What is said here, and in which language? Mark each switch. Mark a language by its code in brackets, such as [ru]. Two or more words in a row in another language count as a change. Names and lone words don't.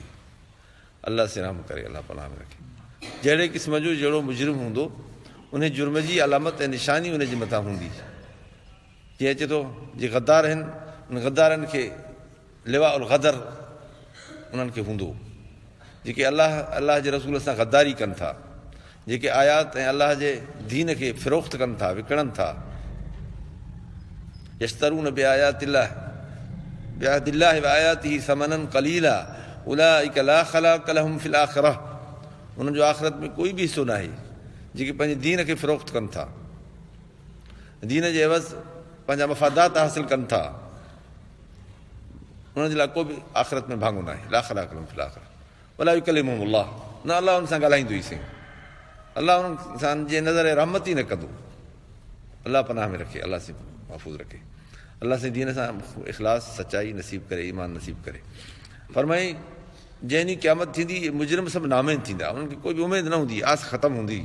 [sd] अल्लाह से रहम करे, अल्लाह पनाह में रखे। जहिड़े क़िस्म जो जहिड़ो मुजरिम हूंदो उन जुर्म जी अलामत ऐं निशानी उनजे मथां हूंदी। जीअं अचे थो जे गद्दार आहिनि, उन गद्दारनि खे [ar] لواء الغدر [sd] उन्हनि खे हूंदो। जेके अल्लाह जे रसूल सां गद्दारी कनि था, जेके आयात ऐं अल्लाह जे दीन खे फ़िरोख़्त कनि था, विकिणनि था। [ar] يشترون بآيات الله وآياته ثمنا قليلا أولئك لا خلاق لهم في الآخرة. [sd] उन्हनि जो आख़िरत में कोई बि हिसो न आहे, जेके पंहिंजे दीन खे फ़रोख़्त कनि था, दीन जे एवज़ पंहिंजा मफ़ादात हासिल कनि था, उन्हनि जे लाइ को बि आख़िरत में भाङो न आहे। [ar] لا خلاق لهم في الآخرة ولا يكلمهم الله, [sd] न अलाह हुन सां ॻाल्हाईंदो ई साईं, अलाह हुननि सां जे नज़र रहमत ई न कंदो। अलाह पनाह में रखे, अलाह से महफ़ूज़ रखे, अलाह से दीन सां इख़लास सचाई नसीब करे, ईमान नसीब करे। फरमाई जंहिं ॾींहुं क़यामत थींदी मुजरिम सभु नामैन थींदा, उन्हनि खे कोई बि उमेद न हूंदी, आस ख़तमु हूंदी।